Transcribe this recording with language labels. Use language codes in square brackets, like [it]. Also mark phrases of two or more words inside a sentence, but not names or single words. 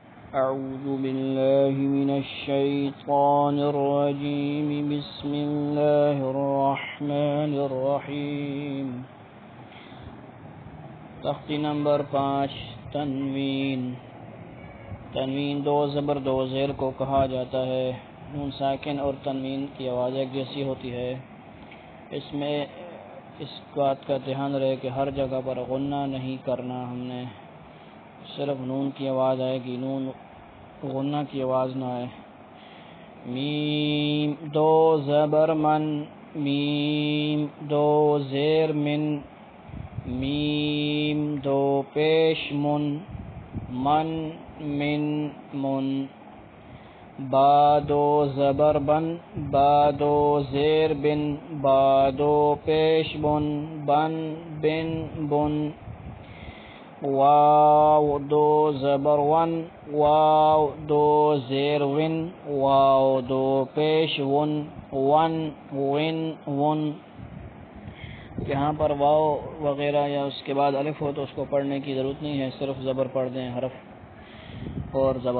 [ar] أعوذ بالله من الشيطان الرجيم بسم الله الرحمن الرحیم۔ [ur] تختی نمبر 5 تنوین۔ تنوین 2 زبر 2 زیر کو کہا جاتا ہے۔ نون ساکن اور تنوین کی آواز ایک جیسی ہوتی ہے۔ اس میں اس بات کا دھیان رہے کہ ہر جگہ پر غنہ نہیں کرنا، ہم نے صرف نون کی آواز آئے گی، نون غنہ کی آواز نہ آئے۔ میم 2 زبر من، میم 2 زیر من، میم 2 پیش من، من من من۔ با 2 زبر بن، با 2 زیر بن، با 2 پیش بن، بن بن بن۔ واو 2 زبر ون، واو 2 زیر ون، واو 2 پیش ون، ون ون ون۔ یہاں پر واو وغیرہ یا اس کے بعد الف ہو تو اس کو پڑھنے کی ضرورت نہیں ہے، صرف زبر پڑھ دیں، حرف اور زبر۔